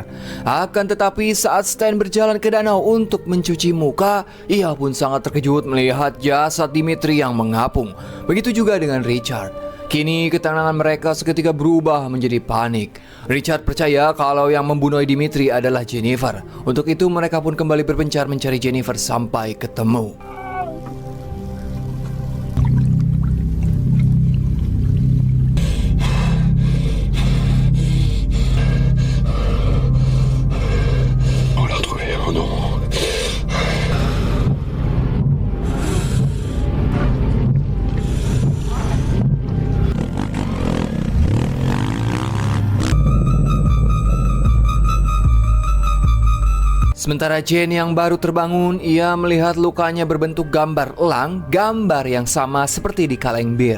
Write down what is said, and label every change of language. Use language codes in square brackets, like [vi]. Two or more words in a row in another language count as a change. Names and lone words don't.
[id] Akan tetapi saat Stan berjalan ke danau untuk mencuci muka, ia pun sangat terkejut melihat jasad Dimitri yang mengapung. Begitu juga dengan Richard. Kini ketenangan mereka seketika berubah menjadi panik. Richard percaya kalau yang membunuh Dimitri adalah Jennifer. Untuk itu mereka pun kembali berpencar mencari Jennifer sampai ketemu. [fr] On l'a retrouvé, oh non. [id] Sementara Jen yang baru terbangun, ia melihat lukanya berbentuk gambar elang, gambar yang sama seperti di kaleng bir.